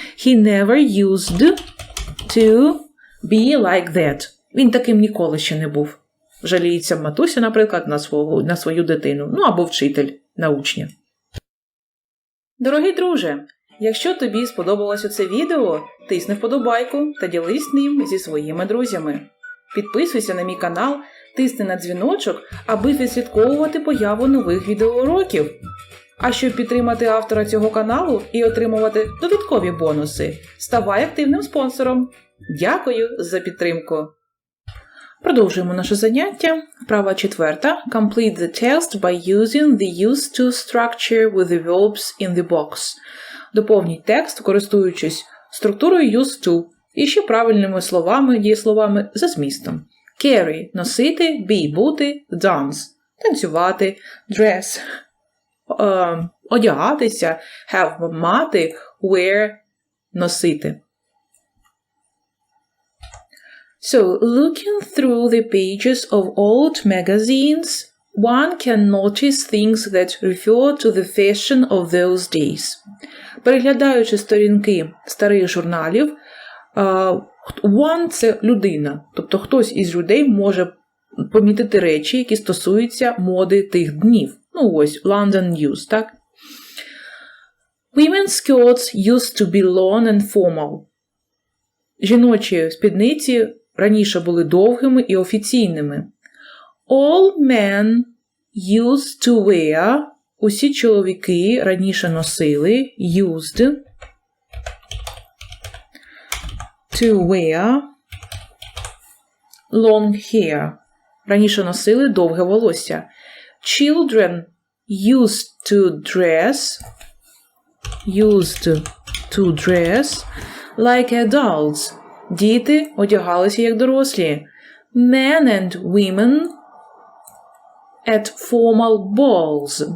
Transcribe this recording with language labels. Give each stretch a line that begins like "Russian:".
English: He never used to be like that.
Ukrainian: Він таким ніколи ще не був. Жаліється матуся, наприклад, на свою дитину. Ну, або вчитель на учня. Дорогий друже, якщо тобі сподобалося це відео, тисни вподобайку та ділись ним зі своїми друзями. Підписуйся на мій канал, тисни на дзвіночок, аби відслідковувати появу нових відеоуроків. А щоб підтримати автора цього каналу і отримувати додаткові бонуси, ставай активним спонсором. Дякую за підтримку! Продовжуємо наше заняття. Вправа 4.
English: Complete the text by using the used to structure with the verbs in the box.
Ukrainian: Доповніть текст, користуючись структурою used to і ще правильними словами, дієсловами за змістом. Carry – носити, be – бути, dance – танцювати, dress – одягатися, have – мати, wear – носити.
English: So, looking through the pages of old magazines, one can notice things that refer to the fashion of those days.
Ukrainian: Переглядаючи сторінки старих журналів, one – це людина, тобто хтось із людей може помітити речі, які стосуються моди тих днів. Ну ось, London News, так?
English: Women's skirts used to be long and formal.
Ukrainian: Жіночі спідниці раніше були довгими і офіційними.
English: All men used to wear.
Ukrainian: Усі чоловіки раніше носили,
English: used to wear long hair.
Ukrainian: Раніше носили довге волосся.
English: Children used to dress used to dress like adults.
Ukrainian: Діти одягалися як дорослі.
English: Men and women at formal balls.